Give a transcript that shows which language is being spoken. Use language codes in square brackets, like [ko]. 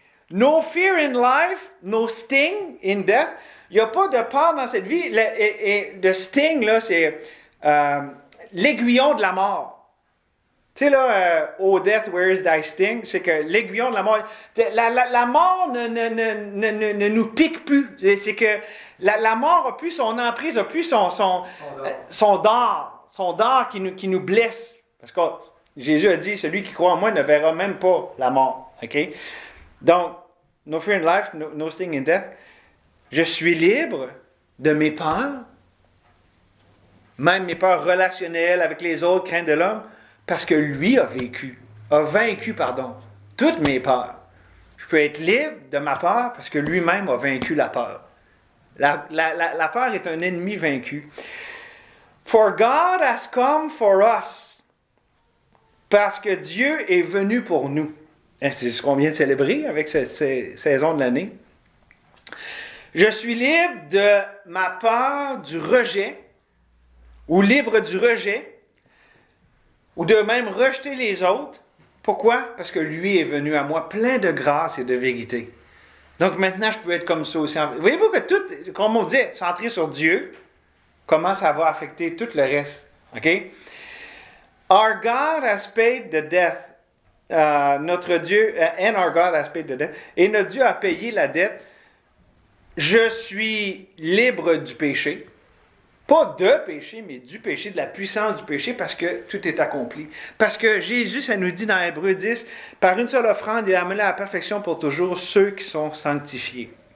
[en] No fear in life, no sting in death. [fr] Il n'y a pas de peur dans cette vie. Le sting, là, c'est l'aiguillon de la mort. Tu sais, là, [en] oh death, where is thy sting? [fr] C'est que l'aiguillon de la mort, la mort ne nous pique plus. C'est que la mort n'a plus son emprise, n'a plus son dard qui nous blesse. Parce que Jésus a dit, celui qui croit en moi ne verra même pas la mort. OK? [en] Donc, no fear in life, no sting in death. [fr] Je suis libre de mes peurs, même mes peurs relationnelles avec les autres, craintes de l'homme, parce que lui a vaincu, toutes mes peurs. Je peux être libre de ma peur parce que lui-même a vaincu la peur. La peur est un ennemi vaincu. [en] For God has come for us. [fr] Parce que Dieu est venu pour nous. C'est ce qu'on vient de célébrer avec cette saison de l'année. Je suis libre de ma peur du rejet, ou libre du rejet, ou de même rejeter les autres. Pourquoi? Parce que lui est venu à moi plein de grâce et de vérité. Donc maintenant, je peux être comme ça aussi. Voyez-vous que tout, comme on dit, centré sur Dieu, comment ça va affecter tout le reste. OK? [en] Our God has paid the debt. [fr] Notre Dieu, [en] and our God has paid the debt. [fr] Et notre Dieu a payé la dette. Je suis libre du péché. Pas de péché, mais du péché, de la puissance du péché, parce que tout est accompli. Parce que Jésus, ça nous dit dans Hébreux 10, par une seule offrande, il a amené à la perfection pour toujours ceux qui sont sanctifiés.